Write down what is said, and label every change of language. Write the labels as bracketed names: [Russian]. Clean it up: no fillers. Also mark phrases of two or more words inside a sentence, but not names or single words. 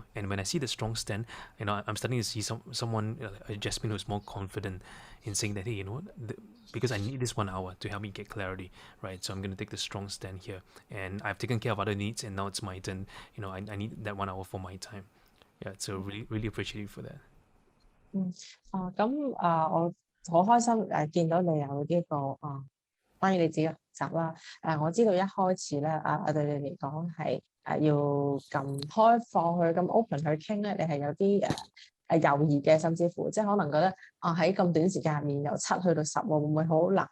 [English] And when I see the strong stand, I'm starting to see someone, Jasmine, who's more confident in saying that, hey, because I need this 1 hour to help me get clarity, right? So I'm going to take the strong stand here, and I've taken care of other needs, and now it's my turn. I need that 1 hour for my time. Yeah, so really, really appreciate you for that. [Cantonese] 我好開心見到你有呢個關於你自己嘅學習啦。我知道一開始咧對你嚟講係要咁開放去咁 open 去傾咧，你係有啲猶豫嘅，甚至乎即係可能覺得喺咁短時間入面由7去到10會唔會好難？